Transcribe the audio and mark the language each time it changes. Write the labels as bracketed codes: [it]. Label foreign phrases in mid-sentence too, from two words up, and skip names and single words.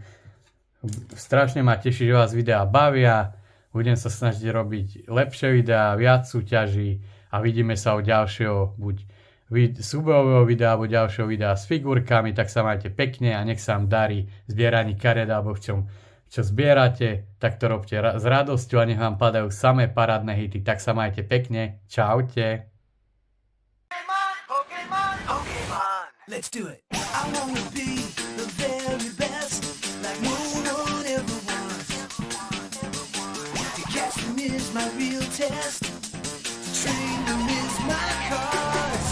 [sk] Strašne ma teší, že vás videá bavia, budem sa snažiť robiť lepšie videá, viac súťaží a vidíme sa u ďalšieho buď súbojového videa alebo ďalšieho videa s figurkami, tak sa majte pekne a nech sa vám darí zbieraní kariet alebo v čom, čo zbierate, tak to robte s radosťou a nech vám padajú samé parádne hity, tak sa majte pekne, čaute. [en] Let's do it. I wanna be the very best, like no one ever was. To catch them is my real test, to train them is my cause.